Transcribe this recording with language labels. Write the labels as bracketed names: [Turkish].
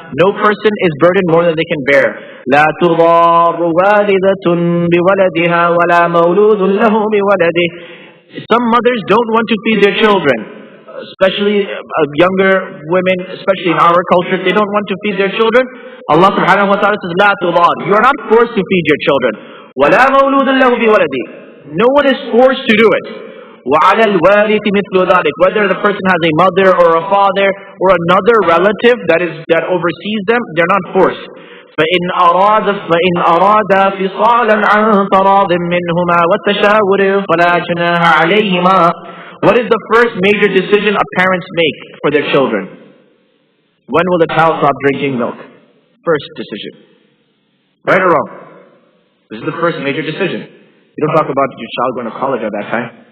[English] No person is burdened more than they can bear. [Arabic] لا تضار والدة بولدها ولا مولود له بولده. [English] Some mothers don't want to feed their children, especially younger women, especially in our culture. They don't want to feed their children. Allah subhanahu wa ta'ala says, [Arabic] لا تضار. [English] You are not forced to feed your children. [Arabic] ولا مولود له بولده. [English] No one is forced to do it. [Arabic] وعلى الوارث مثل ذلك. [English] Whether the person has a mother or a father or another relative that oversees them, they're not forced. [Arabic] فإن أرادا فصالا عن تراض منهما والتشاور فلا جناح عليهما. [English] What is the first major decision a parents make for their children? When will the child stop drinking milk? First decision. Right or wrong? This is the first major decision. You don't talk about your child going to college at that time.